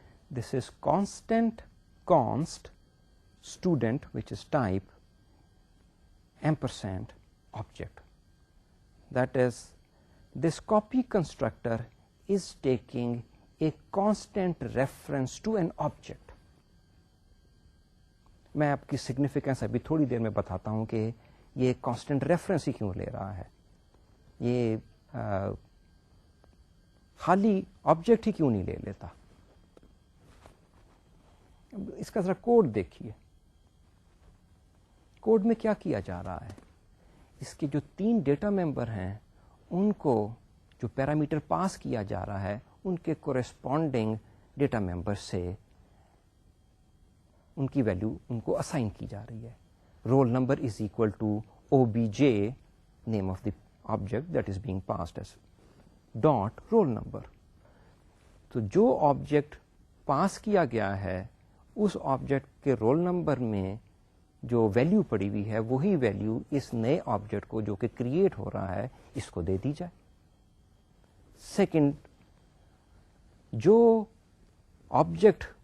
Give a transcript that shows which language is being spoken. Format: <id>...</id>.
<en>This is const student, which is type, ampersand object. That is, this copy constructor is taking a constant reference to an object.</en> <ur>میں آپ کی significance ابھی تھوڑی دیر میں بتاتا ہوں کہ یہ کانسٹنٹ ریفرنس ہی کیوں لے رہا ہے, یہ خالی آبجیکٹ ہی کیوں نہیں لے لیتا. اس کا ذرا کوڈ دیکھیے. کوڈ میں کیا کیا جا رہا ہے, اس کے جو 3 ڈیٹا ممبر ہیں ان کو جو پیرامیٹر پاس کیا جا رہا ہے ان کے کورسپونڈنگ ڈیٹا ممبر سے ان کی ویلیو ان کو اسائن کی جا رہی ہے.</ur> <en>Roll number is equal to OBJ, name of the object that is being passed as dot roll number.</en> <ur>تو جو آبجیکٹ پاس کیا گیا ہے اس آبجیکٹ کے رول نمبر میں جو ویلیو پڑی ہوئی ہے وہی ویلیو اس نئے آبجیکٹ کو جو کہ کریٹ ہو رہا ہے اس کو دے دی جائے. سیکنڈ, جو آبجیکٹ</ur>